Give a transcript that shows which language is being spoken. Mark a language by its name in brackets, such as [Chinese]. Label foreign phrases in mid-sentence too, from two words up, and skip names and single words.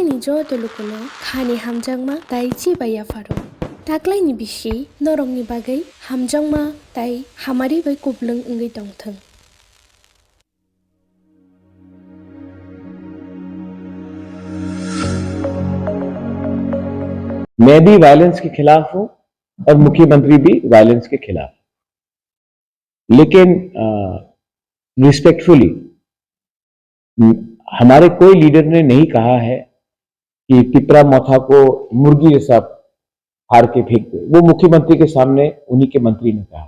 [Kok Borok] ni jo tolukono khani hamjangma tai chi baya faro taklai ni bishi norong ni bagai hamjangma tai hamari bai kublung ngai tongthang। [Hindi] मैं भी वायलेंस के खिलाफ हूं और मुख्यमंत्री भी वायलेंस के खिलाफ, लेकिन रिस्पेक्टफुली हमारे कोई लीडर ने नहीं कहा है कि पिपरा मोथा को मुर्गी जैसा फाड़ के फेंक दे, वो मुख्यमंत्री के सामने उन्हीं के मंत्री ने कहा।